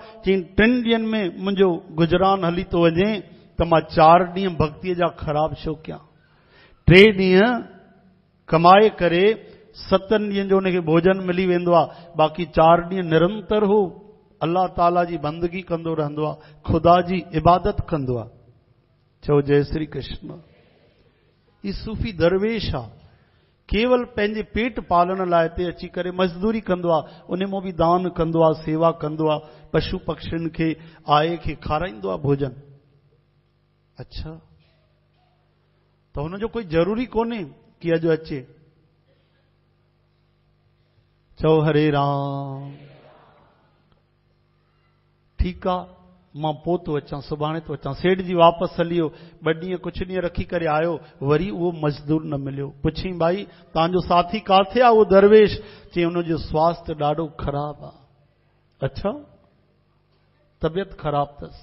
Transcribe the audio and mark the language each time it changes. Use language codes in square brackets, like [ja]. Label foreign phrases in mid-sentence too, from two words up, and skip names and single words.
[sd] चई 3 ॾींहंनि में मुंहिंजो गुजरान हली थो वञे त मां 4 ॾींहं भक्तीअ जा ख़राब छो कयां? 3 ॾींहं कमाए करे 7 ॾींहंनि जो हुनखे भोजन मिली वेंदो आहे, बाक़ी 4 ॾींहं निरंतर हो अल्लाह ताला जी बंदगी कंदो रहंदो आहे, खुदा जी इबादत कंदो आहे। चओ जय श्री कृष्ण। ही सूफ़ी दरवेश आहे, केवल पंहिंजे पेट पालण लाइ हिते अची करे मज़दूरी कंदो आहे, उन मां बि दान कंदो आहे, सेवा कंदो आहे, पशु पक्षियुनि खे आए खे खाराईंदो आहे भोजन। अच्छा, त हुनजो कोई ज़रूरी कोन्हे कि अॼु अचे। चओ हरे राम। ठीकु आहे, मां पोइ थो अचां, सुभाणे थो अचां। सेठ जी वापसि हली वियो, 2 ॾींहं कुझु ॾींहं रखी करे आयो, वरी उहो मज़दूर न मिलियो। पुछी भाई तव्हांजो साथी किथे आहे? उहो दरवेश। चई हुनजो स्वास्थ्य ॾाढो ख़राबु आहे। अच्छा, तबियत ख़राबु अथसि।